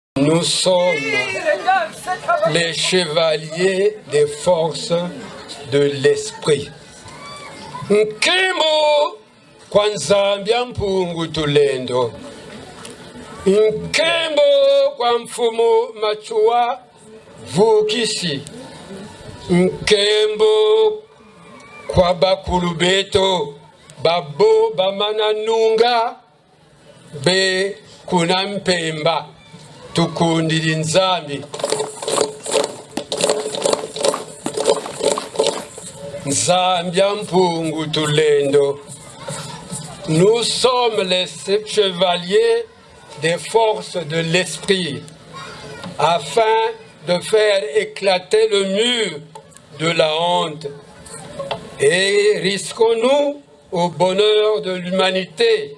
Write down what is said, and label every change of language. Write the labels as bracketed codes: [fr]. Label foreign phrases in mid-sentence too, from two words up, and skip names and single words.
[fr] Nous sommes les chevaliers des forces de l'esprit. [kg] Nkembo kwa nzambi ya mpungu tulendo. Nkembo kwa mfumu machua vukisi. Nkembo kwa bakulu beto babo bamananunga be kuna mpemba tukundira nzambi. Nzambi mpungu tulendo. [fr] Nous sommes les chevaliers des forces de l'esprit afin de faire éclater le mur de la honte et risquons-nous au bonheur de l'humanité.